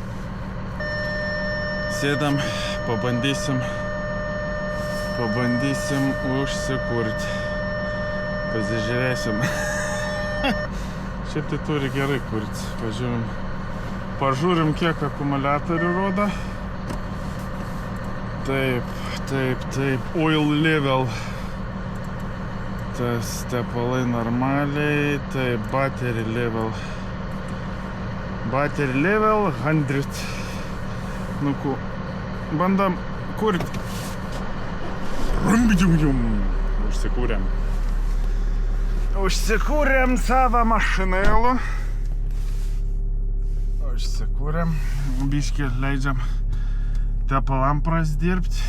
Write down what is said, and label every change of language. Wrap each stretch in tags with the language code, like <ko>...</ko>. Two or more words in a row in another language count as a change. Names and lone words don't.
<lt>Sėdam, pabandysim užsikurti. Pasižiūrėsim. Šiaip tai turi gerai kurti. Pažiūrim, kiek akumuliatorių rodo. Taip.</lt> <en>Oil level.</en> <lt>Tas tepalai normaliai. Taip,</lt> <en>battery level. Battery level 100.</en> <lt>Nu, bandam kurti. Užsikūrėm savo mašinėlų. Biškį leidžiam tepalam prasdirbti.</lt>